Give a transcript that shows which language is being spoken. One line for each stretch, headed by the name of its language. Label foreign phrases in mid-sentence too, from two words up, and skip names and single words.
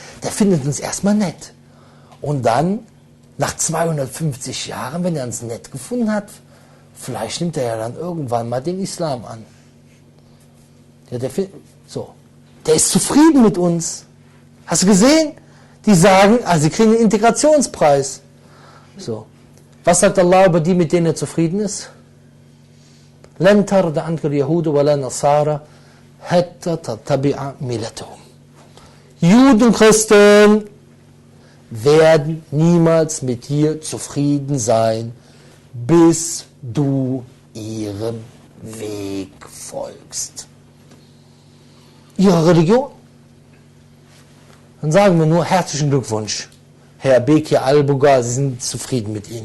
German: Der findet uns erstmal nett. Und dann, nach 250 Jahren, wenn er uns nett gefunden hat, vielleicht nimmt er ja dann irgendwann mal den Islam an. Ja, der ist zufrieden mit uns. Hast du gesehen? Die sagen, sie kriegen einen Integrationspreis. So. Was sagt Allah über die, mit denen er zufrieden ist?
Arabic: لَن تَرْضَ عَنْكَ الْيَهُودُ وَلَا نَصَارَ حَتَّى تَتَّبِعَ مِلَّتَهُم.
German: Juden, Christen werden niemals mit dir zufrieden sein, bis du ihrem Weg folgst. Ihre Religion? Dann sagen wir nur herzlichen Glückwunsch, Herr Bekir al-Bugar, Sie sind zufrieden mit Ihnen.